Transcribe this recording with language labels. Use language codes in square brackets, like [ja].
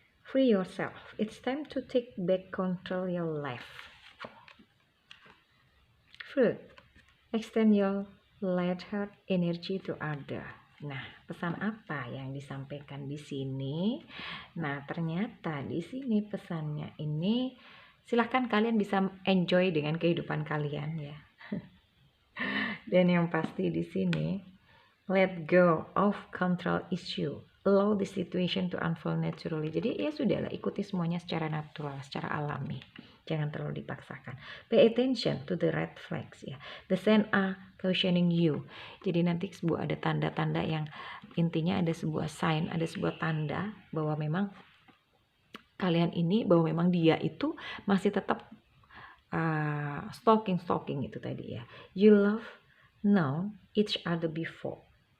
[en] Free yourself. It's time to take back control your life. Fruit. Extend your light-heart energy to other. [id] Nah, pesan apa yang disampaikan di sini? Nah, ternyata di sini pesannya ini, silahkan kalian bisa enjoy dengan kehidupan kalian ya. Dan yang pasti di sini, [en] let go of control issue. Allow the situation to unfold naturally. [id] Jadi ya sudahlah, ikuti semuanya secara natural, secara alami. Jangan terlalu dipaksakan. [en] Pay attention to the red flags [id] ya. [en] The sign are cautioning you. [id] Jadi nanti ada tanda-tanda yang intinya ada sebuah sign, ada sebuah tanda bahwa memang kalian ini, bahwa memang dia itu masih tetap stalking itu tadi ya. [en] You love know each other before.